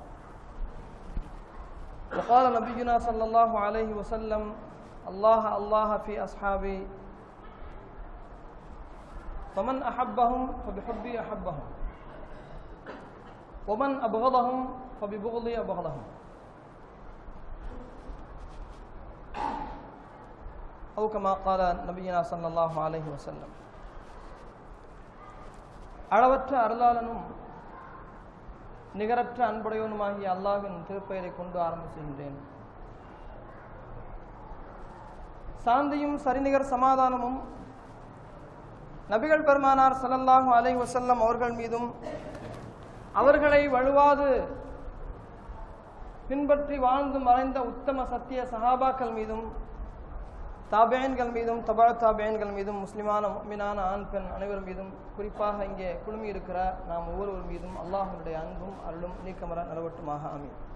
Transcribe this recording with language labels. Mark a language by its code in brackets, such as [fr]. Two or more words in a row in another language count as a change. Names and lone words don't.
[ar] وقال نبينا صلى الله عليه وسلم: الله الله في أصحابي فمن أحبهم فبحبي أحبهم ومن أبغضهم فببغضي أبغضهم. أو كما قال نبينا صلى الله عليه وسلم. [ta] அளவற்ற அருளாளனும் நிகரற்ற அன்புடையவனுமாகிய அல்லாஹ்வின் திருப்பெயரை கொண்டு ஆரம்பிக்கின்றேன். சாந்தியும் சரிநிகர் சமாதானமும் நபிகள் பெருமானார் [ar] صلى الله عليه وسلم [ta] அவர்கள் மீதும் அவர்களை வழுவாது பின்பற்றி வாழ்ந்து மறைந்த உத்தம சத்திய சஹாபாக்கள் மீதும் தாபியன்கள் மீதும் தபா தாபியன்கள் மீதும் முஸ்லிமான முஃமினான ஆண் பெண் அனைவர் மீதும் குறிப்பாக இங்கே குழுமி இருக்கிற நாம் ஒவ்வொருவர் மீதும் அல்லாஹ்வுடைய அன்பும் அருளும் நீக்கமர நிலவட்டுமாக ஆமீன்.